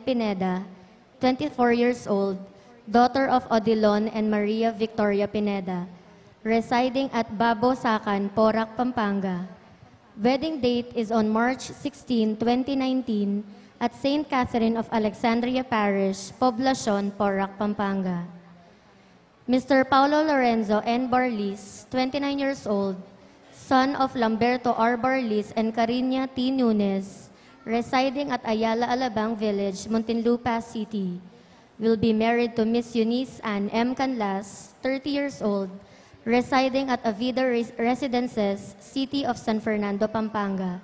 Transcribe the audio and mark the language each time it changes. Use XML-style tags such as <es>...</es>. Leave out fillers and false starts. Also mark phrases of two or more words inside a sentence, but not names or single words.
<en>Pineda, 24 years old, daughter of Odilon and Maria Victoria Pineda, residing at Babo Sacan, Porac, Pampanga. Wedding date is on March 16, 2019 at St. Catherine of Alexandria Parish, Poblacion, Porac, Pampanga. Mr. Paulo Lorenzo N. Barlis, 29 years old, son of Lamberto R. Barlis and Cariña T. Nunes, residing at Ayala Alabang Village, Muntinlupa City, will be married to Miss Eunice Ann M. Canlas, 30 years old, residing at Avida Residences, City of San Fernando, Pampanga.</en>